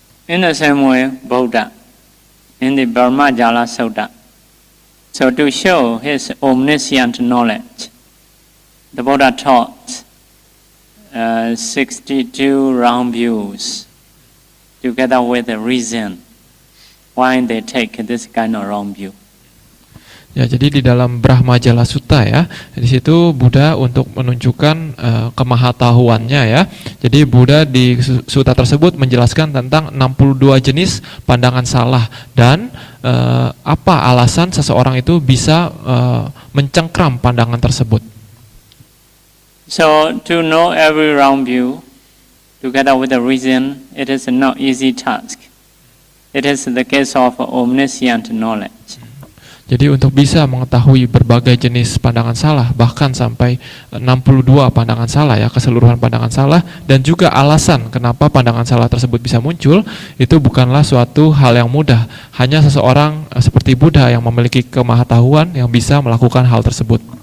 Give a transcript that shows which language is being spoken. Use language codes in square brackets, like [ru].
[en] In the same way, Buddha, in the Brahmajala Sutta, so to show his omniscient knowledge, the Buddha taught 62 round views together with the reason why they take this kind of wrong view. [id] Ya, jadi di dalam Brahmajala Sutta ya, di situ Buddha untuk menunjukkan kemahatauannya ya. Jadi Buddha di sutta tersebut menjelaskan tentang 62 jenis pandangan salah dan apa alasan seseorang itu bisa mencengkram pandangan tersebut. [en] So to know every wrong view together with the reason, it is not easy task. It is the case of omniscient knowledge. [id] Jadi untuk bisa mengetahui berbagai jenis pandangan salah, bahkan sampai 62 pandangan salah ya, keseluruhan pandangan salah, dan juga alasan kenapa pandangan salah tersebut bisa muncul, itu bukanlah suatu hal yang mudah. Hanya seseorang seperti Buddha yang memiliki kemahatauan yang bisa melakukan hal tersebut.